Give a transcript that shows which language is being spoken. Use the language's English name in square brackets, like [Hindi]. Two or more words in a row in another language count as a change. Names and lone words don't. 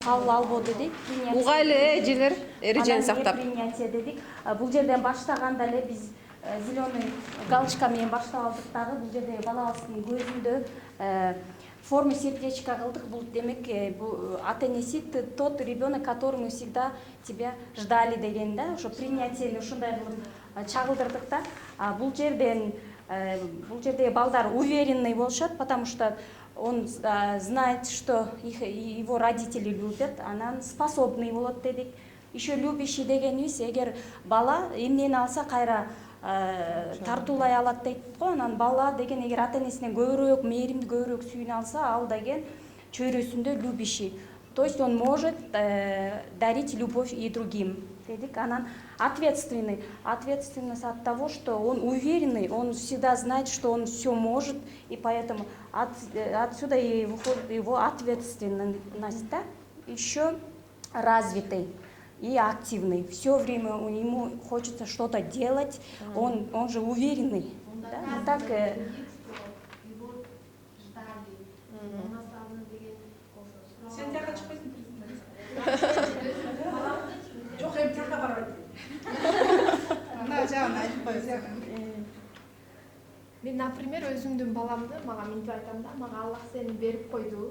[Kyrgyz] кабыл албоо дедик. Угайлы эжелер эрежени сактап. Принятие дедик. Бул жерден баштаганда эле биз [Russian] зеленый галочка [Kyrgyz] менен баштап алдык дагы. Бул жерде балабыздын көзүндө [Russian] форму сердечка [Kyrgyz] кылдык. Бул демек ата энеси [Russian] тот ребенок, который мы всегда тебя ждали [Kyrgyz] деген да. Ошо принятиени ушундай кылып чагылдырдык да. Бул жерде балдар уверенный болушат, [Russian] потому что он знает, что его родители любят, она способный [Kyrgyz] болот дедик. [Russian] Еще любящий [Kyrgyz] дегенибиз, эгер бала эмнени алса кайра тартуулай алат дейт го. Анан бала деген эгер ата энесинен көбүрөөк мээримди, көбүрөөк сүйүүнү алса, ал деген чөйрөсүндө любящий. [Russian] То есть он может дарить любовь и другим. [Kyrgyz] Анан ответственный. [Russian] Ответственность от того, что он уверенный, он всегда знает, что он все может, и поэтому отсюда и выходит его ответственность, да? Еще развитый и активный. Все время ему хочется что-то делать, он же уверенный. Да? Вот так, [Kyrgyz] Мен, например, өзүмдүн баламды мага мынтип айтам да, мага Аллах сени берип койду.